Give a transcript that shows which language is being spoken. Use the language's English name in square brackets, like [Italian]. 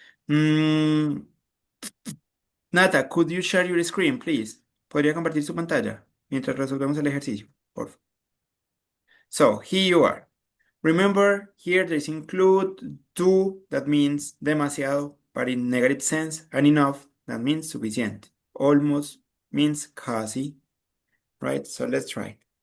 [English] Mm, Nata, could you share your screen, please? [Spanish] ¿Podría compartir su pantalla mientras resolvemos el ejercicio? Por favor. [English] So here you are. Remember, here there's include too, that means demasiado, but in negative sense, and enough, that means suficiente. Almost means casi, right? So let's try.